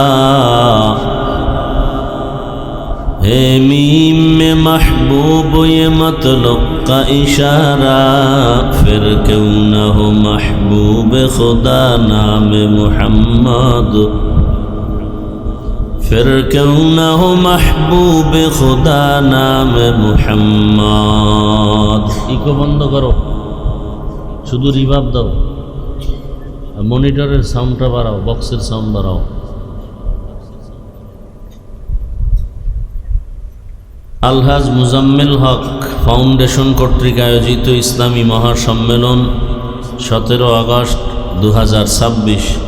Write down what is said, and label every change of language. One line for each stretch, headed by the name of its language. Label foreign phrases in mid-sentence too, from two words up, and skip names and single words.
Urdu: ہے میم میں محبوب یہ مطلب کا اشارہ، پھر کیوں نہ ہو محبوب خدا نام محمد، پھر کیوں نہ ہو محبوب خدا نام محمد.
Bangla: ইকো বন্ধ করো, শুধু রিভার্ব দাও, মনিটরের সাউন্ডটা বাড়াও, বক্সের সাউন্ড বাড়াও. আলহাজ মুজাম্মেল হক ফাউন্ডেশন কর্তৃক আয়োজিত ইসলামী মহাসম্মেলন 17 আগস্ট 2026.